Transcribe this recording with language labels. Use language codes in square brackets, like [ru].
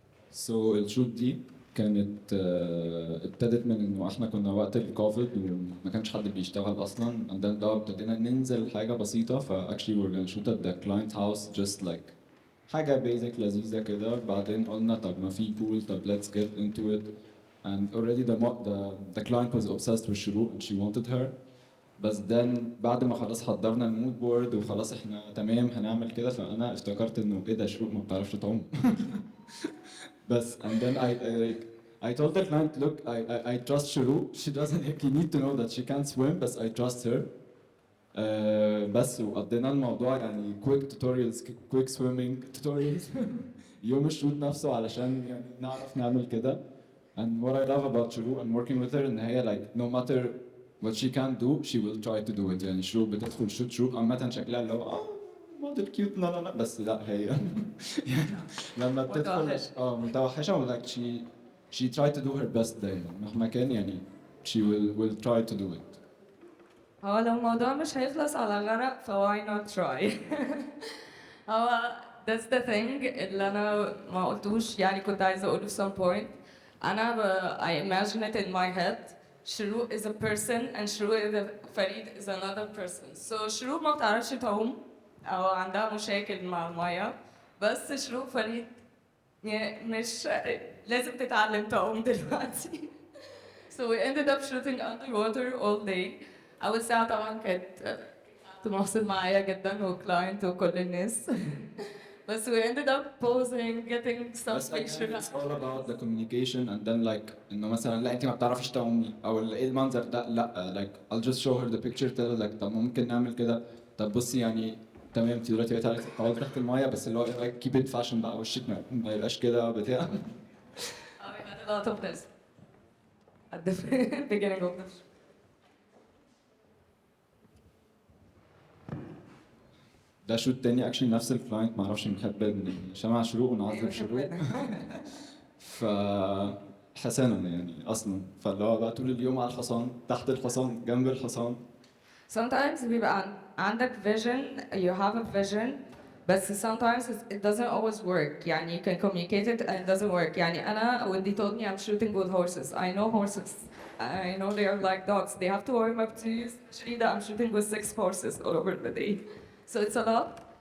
[ar] سو الشوت دي كانت ابتدت من انه احنا كنا وقت الكوفيد وما كانش حد بيشتغل اصلا [en] and then [ar] لو ابتدينا ننزل حاجه بسيطه ف [en] actually we're gonna shoot at the client house just like [ar] حاجه basic لذيذه كده. بعدين قلنا طب ما في [en] pool [ar] طب [en] let's get into it and already the client was obsessed with Sherouk and she wanted her. [ar] بس [en] then [ar] بعد ما خلاص حضرنا المود بورد وخلاص احنا تمام هنعمل كده فانا افتكرت انه ايه ده شروق ما بتعرفش تعوم. بس [en] and then I told the client look I trust Sherouk, she doesn't you need to know that she can't swim بس I trust her. [ar] بس وقضينا الموضوع يعني [en] quick tutorials quick swimming tutorials [ar] يوم الشوت نفسه علشان يعني نعرف نعمل كده. [en] And what I love about Sherouk and working with her [ar] ان هي [en] like no matter what she can do she will try to do it. [ar] يعني Sherouk بتدخل شوت Sherouk عامة شكلها اللي هو موديل كيوت لا بس لا هي يعني لما بتدخل متوحشة و [en] like she tried to do her best [ar] دايما مهما كان يعني [en] she will try to do it. [ar] هو لو الموضوع مش هيخلص على غرق ف [en] why not try. [ar] هو [en] that's the thing [ar] اللي أنا ما قلتوش يعني كنت عايزة أقوله [en] some point. I imagine it in my head. Sherouk is a person and Farid is another person. [ar] So Sherouk ما بتعرفش تعوم أو عندها مشاكل مع المية بس Sherouk فريد مش لازم تتعلم تعوم دلوقتي. [en] So we ended up shooting underwater all day. [ar] أول ساعة طبعا كانت محسن معايا جدا وكلاينت وكل الناس. بس [en] we ended up posing, getting some pictures. It's all about the communication and then like [ar] انه مثلا لا انت ما بتعرفيش تعومي او ايه المنظر ده لا [en] like I'll just show her the picture tell her like [ar] طب ممكن نعمل كده طب بصي يعني تمام انت دلوقتي بقيتي عايزه تقعدي تحت الميه بس اللي هو [en] like keep it fashion [ar] بقى وشك ما يبقاش كده بتاع. [en] We had a lot of this at the beginning of the show. [ar] ده شوت تاني اكشلي نفس الكلاينت ما اعرفش بنحب نشمع شروق ونعذب شروق. ف حسنا يعني اصلا فاللي هو بقى طول اليوم على الحصان تحت الحصان جنب الحصان. [en] Sometimes [ar] بيبقى عندك [en] vision, you have a vision, but sometimes it doesn't always work. يعني you can communicate it and it doesn't work. [ar] يعني أنا [en] when they told me I'm shooting with horses, I know horses. I know they are like dogs. They have to warm up to you, especially that I'm shooting with 6 horses all over the day. So it's a lot.